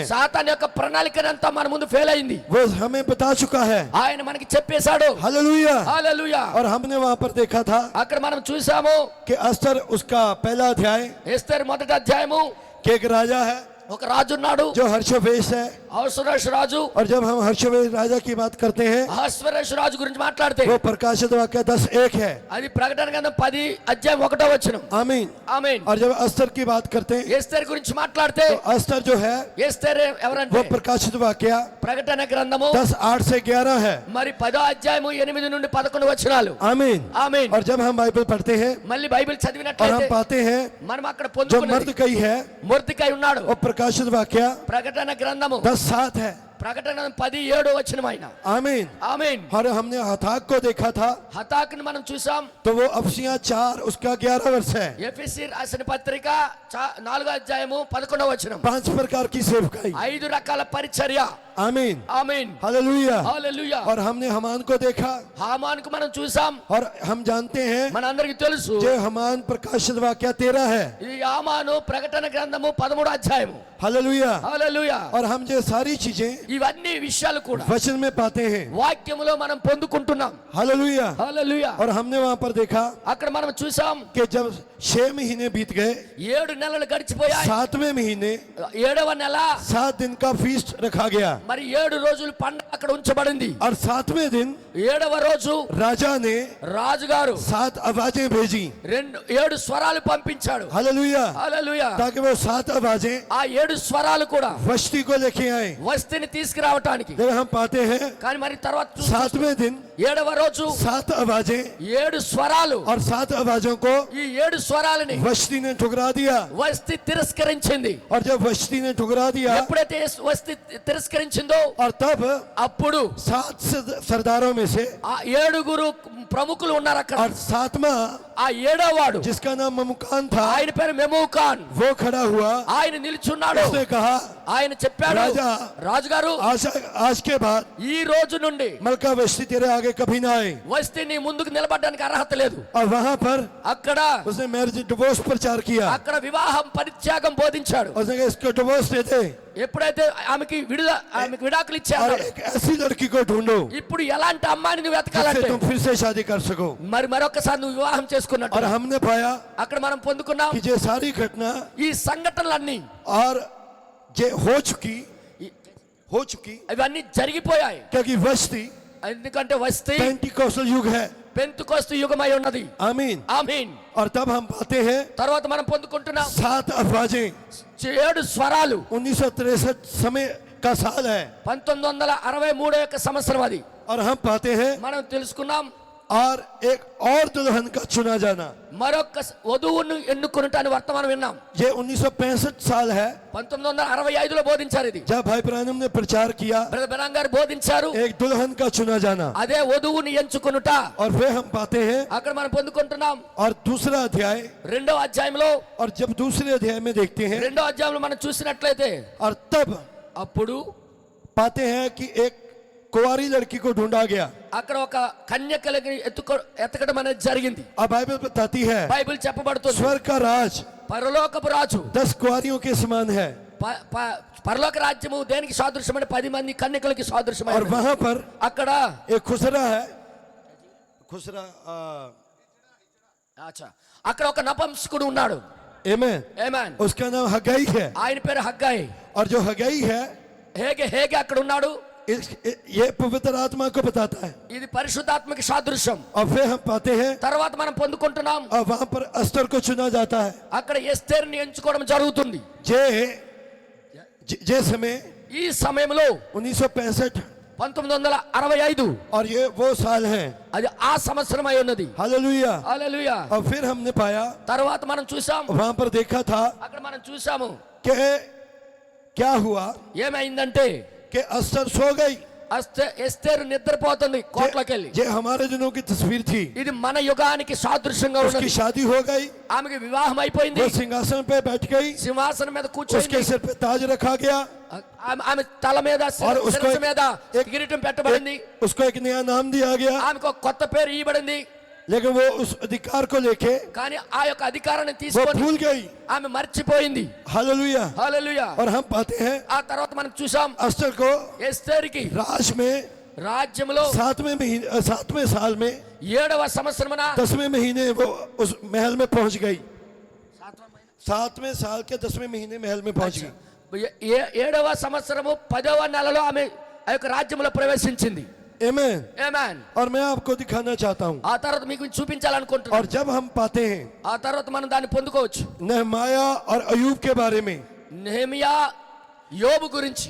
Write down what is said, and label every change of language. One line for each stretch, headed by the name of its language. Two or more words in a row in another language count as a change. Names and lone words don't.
Telugu: సాతాన్ యొక్క ప్రణాళికనంతా మన ముందు ఫెయిల్ అయింది.
Hindi: वो हमें बता चुका है।
Telugu: ఆయన మనకి చెప్పేశాడు.
Hindi: हालेलुया।
Telugu: హల్లెలూయా.
Hindi: और हमने वहां पर देखा था
Telugu: అక్కడ మనం చూసాము
Hindi: कि अस्तर उसका पहला अध्याय
Telugu: ఎస్తేరు మొదటి అధ్యాయము.
Hindi: कि एक राजा है
Telugu: ఒక రాజు ఉన్నాడు,
Hindi: जो हर्षवेश है।
Telugu: అహస్వరోష్ రాజు.
Hindi: और जब हम हर्षवेश राजा की बात करते हैं
Telugu: అహస్వరోష్ రాజు గురించి మాట్లాడితే
Hindi: वो प्रकाशित वाक्य 10:1 है।
Telugu: అది ప్రకటన గ్రంథం 10 అధ్యాయం 1వ వచనం.
Hindi: आमीन।
Telugu: ఆమేన్.
Hindi: और जब अस्तर की बात करते हैं
Telugu: ఎస్తేరు గురించి మాట్లాడితే
Hindi: तो अस्तर जो है
Telugu: ఎస్తేరు
Hindi: वो
Telugu: ఎవరంటే
Hindi: प्रकाशित वाक्य
Telugu: ప్రకటన గ్రంథము
Hindi: 10:8 से 11 है।
Telugu: మరి 10వ అధ్యాయము 8 నుండి 11 వచనాలు.
Hindi: आमीन।
Telugu: ఆమేన్.
Hindi: और जब हम बाइबल पढ़ते हैं
Telugu: మళ్ళీ బైబిల్
Hindi: और हम
Telugu: చదివినట్లయితే
Hindi: पाते हैं
Telugu: మనం అక్కడ
Hindi: जो
Telugu: పొందుకున్నది
Hindi: मर्दकई है
Telugu: మొర్దెకై ఉన్నాడు.
Hindi: वो प्रकाशित वाक्य
Telugu: ప్రకటన గ్రంథము
Hindi: 10:7 है।
Telugu: ప్రకటన గ్రంథం 10:7 ఆయన.
Hindi: आमीन।
Telugu: ఆమేన్.
Hindi: और हमने हताक को देखा था,
Telugu: హతాకుని మనం చూసాం.
Hindi: तो वो अफसियां 4 उसका 11 वर्ष है।
Telugu: ఎఫెసీ రాసిన పత్రిక 4:11.
Hindi: 5 प्रकार की सेवकाई।
Telugu: 5 రకాల పరిచర్య.
Hindi: आमीन
Telugu: ఆమేన్.
Hindi: हालेलुया।
Telugu: హల్లెలూయా.
Hindi: और हमने हमान को देखा,
Telugu: హామానుకు మనం చూసాం.
Hindi: और हम जानते हैं
Telugu: మనందరికీ తెలుసు
Hindi: जो हमान प्रकाशित वाक्य 13 है।
Telugu: ఈ హామాను ప్రకటన గ్రంథము 13
Hindi: हालेलुया।
Telugu: హల్లెలూయా.
Hindi: और हम ये सारी चीजें
Telugu: ఇవన్నీ విషయాలు కూడా
Hindi: वचन में पाते हैं।
Telugu: వాక్యములో మనం పొందుకుంటున్నాం.
Hindi: हालेलुया।
Telugu: హల్లెలూయా.
Hindi: और हमने वहां पर देखा
Telugu: అక్కడ మనం చూసాం
Hindi: कि जब 6 महीने बीत गए,
Telugu: 7 నెలలు గడిచిపోయాయి.
Hindi: 7वें महीने
Telugu: 7వ నెల
Hindi: 7 दिन का फीस्ट रखा गया।
Telugu: మరి 7 రోజులు పండుగ అక్కడ ఉంచబడింది.
Hindi: और 7वें दिन
Telugu: 7వ రోజు
Hindi: राजा ने
Telugu: రాజుగారు
Hindi: 7 आवाजें भेजी।
Telugu: 7 స్వరాలు పంపించాడు.
Hindi: हालेलुया।
Telugu: హల్లెలూయా.
Hindi: ताकि वो 7 आवाजें
Telugu: ఆ 7 స్వరాలు కూడా
Hindi: वस्ती को लेके आए।
Telugu: వస్తిని తీసుకురావటానికి.
Hindi: जब हम पाते हैं
Telugu: కానీ మరి తర్వాత
Hindi: 7वें दिन
Telugu: 7వ రోజు
Hindi: 7 आवाजें
Telugu: 7 స్వరాలు,
Hindi: और 7 आवाजों को
Telugu: ఈ 7 స్వరాలని
Hindi: वस्ती ने ठुकरा दिया।
Telugu: వస్తి తిరస్కరించింది.
Hindi: और जब वस्ती ने ठुकरा दिया,
Telugu: ఎప్పుడైతే వస్తి తిరస్కరించిందో
Hindi: और तब
Telugu: అప్పుడు
Hindi: 7 सरदारों में से
Telugu: ఆ 7 ప్రముఖులు ఉన్నారు అక్కడ.
Hindi: और 7वां
Telugu: ఆ 7వ వాడు
Hindi: जिसका नाम ममुकान था,
Telugu: ఆయన పేరు మెమూకాన్.
Hindi: वो खड़ा हुआ।
Telugu: ఆయన నిల్చున్నాడు.
Hindi: उसने कहा,
Telugu: ఆయన చెప్పాడు, రాజా, రాజుగారు
Hindi: आज के बाद
Telugu: ఈ రోజు నుండి
Hindi: मलका वस्ती तेरे आगे कभी ना आए।
Telugu: వస్తి నీ ముందుకు నిలబడడానికి అర్హత లేదు.
Hindi: और वहां पर
Telugu: అక్కడ
Hindi: उसने
English: marriage divorce
Hindi: प्रचार किया।
Telugu: అక్కడ వివాహం పరిత్యాగం బోధించాడు.
Hindi: उसने कहा इसको डिवोर्स दे दे,
Telugu: ఎప్పుడైతే ఆమెకి విడాకులు
Hindi: और
Telugu: ఇచ్చాడు,
Hindi: एक ऐसी लड़की को ढूंढो
Telugu: ఇప్పుడు ఎలాంటి అమ్మాయిని నువ్వు
Hindi: जिससे
Telugu: వెతకాలంటే
Hindi: तुम फिर से शादी कर सको।
Telugu: మరొకసారి నువ్వు వివాహం చేసుకున్నట్టు.
Hindi: और हमने पाया
Telugu: అక్కడ మనం పొందుకున్నాం
Hindi: कि ये सारी घटना
Telugu: ఈ సంఘటనలన్నీ
Hindi: और ये हो चुकी
Telugu: ఇవన్నీ జరిగిపోయాయి.
Hindi: क्योंकि वस्ती
Telugu: ఎందుకంటే వస్తి
Hindi: पेंटिकोस्टल युग है।
Telugu: పెంతుకోస్తు యుగమై ఉన్నది.
Hindi: आमीन।
Telugu: ఆమేన్.
Hindi: और तब हम पाते हैं
Telugu: తర్వాత మనం పొందుకుంటున్నాం
Hindi: 7 आवाजें।
Telugu: 7 స్వరాలు.
Hindi: 1963 समय का साल है।
Telugu: 1963 యొక్క సంవత్సరం అది.
Hindi: और हम पाते हैं
Telugu: మనం తెలుసుకున్నాం
Hindi: और एक और दुल्हन का चुना जाना।
Telugu: మరొక వధువును ఎన్నుకున్నటాన్ని వర్తమానం విన్నాం.
Hindi: ये 1965 साल है
Telugu: 1965లో బోధించారు ఇది.
Hindi: जब भाई ब्रानम ने प्रचार किया,
Telugu: బ్రదర్ బెనాం గారు బోధించారు
Hindi: एक दुल्हन का चुना जाना।
Telugu: అదే వధువుని ఎంచుకునుట.
Hindi: और फिर हम पाते हैं
Telugu: అక్కడ మనం పొందుకుంటున్నాం
Hindi: और दूसरा अध्याय,
Telugu: 2వ అధ్యాయంలో.
Hindi: और जब दूसरे अध्याय में देखते हैं,
Telugu: 2వ అధ్యాయంలో మనం చూసినట్లయితే
Hindi: और तब
Telugu: అప్పుడు
Hindi: पाते हैं कि एक कुंवारी लड़की को ढूंढा गया।
Telugu: అక్కడ ఒక కన్యకలకి ఎతకడం అనేది జరిగింది.
Hindi: अब बाइबल बताती है
Telugu: బైబిల్ చెప్పబడుతుంది
Hindi: स्वर्ग का राज
Telugu: పరలోకపు రాజు
Hindi: 10 कुंवारियों के समान है।
Telugu: పరలోక రాజ్యము దేనికి సాదృశ్యమైన 10 మంది కన్యకలకి
Hindi: और
Telugu: సాదృశ్యమైన.
Hindi: वहां पर
Telugu: అక్కడ
Hindi: एक खुसरा है, खुसरा
Telugu: అచ్చా అక్కడ ఒక నపుంసకుడు ఉన్నాడు.
Hindi: आमेन।
Telugu: ఆమేన్.
Hindi: उसका नाम हगाई है।
Telugu: ఆయన పేరు హగ్గాయి.
Hindi: और जो हगाई है,
Telugu: హేగే అక్కడ ఉన్నాడు.
Hindi: ये पवित्र आत्मा को बताता है।
Telugu: ఇది పరిశుద్ధాత్మకి సాదృశ్యం.
Hindi: और फिर हम पाते हैं
Telugu: తర్వాత మనం పొందుకుంటున్నాం
Hindi: और वहां पर अस्तर को चुना जाता है।
Telugu: అక్కడ ఎస్తేరుని ఎంచుకోవడం జరుగుతుంది.
Hindi: जे समय
Telugu: ఈ సమయంలో
Hindi: 1965,
Telugu: 1965
Hindi: और ये वो साल है।
Telugu: అది ఆ సంవత్సరం అయి ఉన్నది.
Hindi: हालेलुया।
Telugu: హల్లెలూయా.
Hindi: और फिर हमने पाया,
Telugu: తర్వాత మనం చూసాం
Hindi: वहां पर देखा था
Telugu: అక్కడ మనం చూసాము
Hindi: कि क्या हुआ
Telugu: ఏమైందంటే
Hindi: कि अस्तर सो गई।
Telugu: ఎస్తేరు నిద్రపోతుంది కోట్లోకి వెళ్ళి.
Hindi: ये हमारे दिनों की तस्वीर थी।
Telugu: ఇది మన యుగానికి సాదృశ్యంగా
Hindi: उसकी
Telugu: ఉన్నది.
Hindi: शादी हो गई,
Telugu: ఆమెకి వివాహం అయిపోయింది.
Hindi: वो सिंहासन पे बैठ गई,
Telugu: సింహాసనం మీద
Hindi: उसके
Telugu: కూర్చొని
Hindi: सिर पे ताज रखा गया,
Telugu: ఆమె తల మీద
Hindi: और उसको
Telugu: శిరస్సు మీద కిరీటం పెట్టబడింది.
Hindi: उसको एक नया नाम दिया गया।
Telugu: ఆమెకు ఒక కొత్త పేరు ఇవ్వబడింది.
Hindi: लेकिन वो उस अधिकार को लेके
Telugu: కానీ ఆ యొక్క అధికారాన్ని
Hindi: वो
Telugu: తీసుకొని
Hindi: भूल गई।
Telugu: ఆమె మర్చిపోయింది.
Hindi: हालेलुया।
Telugu: హల్లెలూయా.
Hindi: और हम पाते हैं
Telugu: ఆ తర్వాత మనం చూసాం
Hindi: अस्तर को
Telugu: ఎస్తేరుకి
Hindi: राज में
Telugu: రాజ్యంలో
Hindi: 7वें साल में
Telugu: 7వ సంవత్సరమున
Hindi: 10वें महीने वो उस महल में पहुंच गई। 7वें साल के 10वें महीने महल में पहुंच गई।
Telugu: 7వ సంవత్సరము 10వ నెలలో ఆమె ఆ యొక్క రాజ్యంలో ప్రవేశించింది.
Hindi: आमेन।
Telugu: ఆమేన్.
Hindi: और मैं आपको दिखाना चाहता हूं,
Telugu: ఆ తర్వాత మీకు చూపించాలనుకుంటున్నాను.
Hindi: और जब हम पाते हैं
Telugu: ఆ తర్వాత మనం దాన్ని పొందుకోవచ్చు.
Hindi: नहमाया और अयूब के बारे में,
Telugu: నెహెమియా యోబు గురించి.